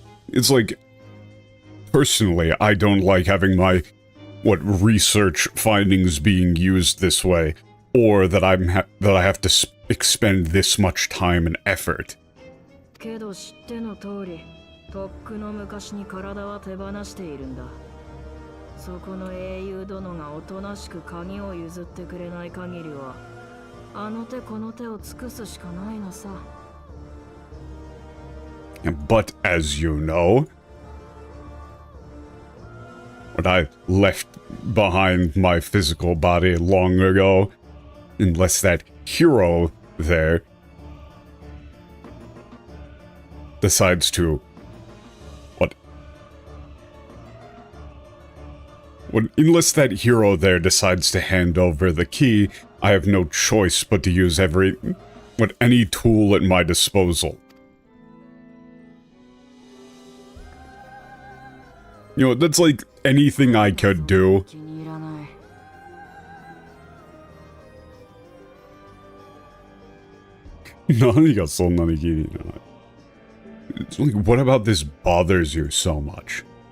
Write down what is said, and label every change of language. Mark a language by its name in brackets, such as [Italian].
[English] It's like, personally, I don't like having my, research findings being used this way, or that that I have to expend this much time and effort. [Japanese] けど知っての通り、とっくの昔に体は手放しているんだ。そこの英雄殿がおとなしく鍵を譲ってくれない限りは、あの手この手を尽くすしかないのさ。 [English] But as you know, when I left behind my physical body long ago, unless that hero there decides to unless that hero there decides to hand over the key, I have no choice but to use any tool at my disposal. You know, that's like anything I could do. [Japanese] 気に入らない。何がそんなに気に入らない? [English] It's like, what about this bothers you so much?